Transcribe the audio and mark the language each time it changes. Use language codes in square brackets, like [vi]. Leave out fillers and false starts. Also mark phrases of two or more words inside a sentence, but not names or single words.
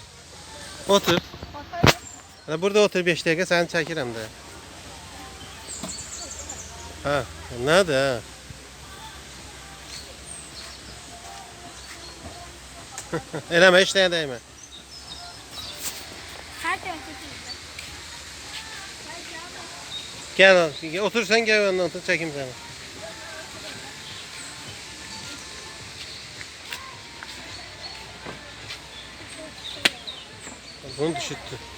[az] Otur. Hələ burada otur 5 dəqiqə səni çəkirəm də. Ha, nədir? Eləmə, heç nəyə dəymə. [tr] Her tarafı Gel, otur sen gel yanına otur çekeyim seni. Bunu düşüttü.